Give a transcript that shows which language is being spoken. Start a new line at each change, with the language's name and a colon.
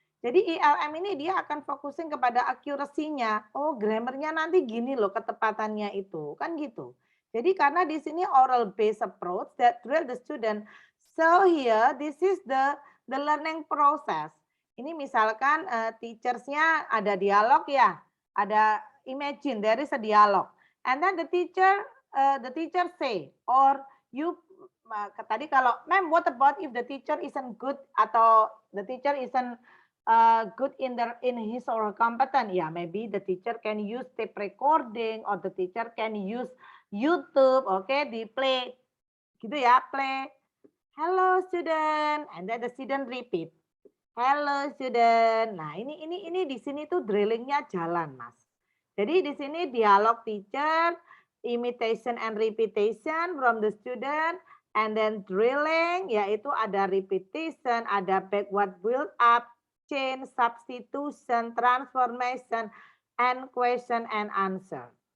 Indonesian: Jadi ELM ini dia akan fokusin kepada accuracy-nya. Oh, grammarnya nanti gini loh ketepatannya itu, kan gitu. Jadi karena di sini
English: oral based approach that drill the student. So here this is the learning process.
Indonesian: Ini misalkan teachers-nya ada dialog ya, ada
English: imagine there is a dialogue, and then the teacher say or you
Indonesian: tadi kalau
English: ma'am what about if the teacher isn't good atau the teacher isn't good in his or her competent, yeah, maybe the teacher can use tape recording or the teacher can use YouTube, okay,
Indonesian: di play gitu ya,
English: play hello student, and then the student repeat hello student.
Indonesian: Nah ini di sini tuh drillingnya jalan mas. Jadi di sini dialog
English: teacher, imitation and repetition from the student, and then drilling yaitu ada repetition, ada backward build up, change, substitution, transformation, and question and answer.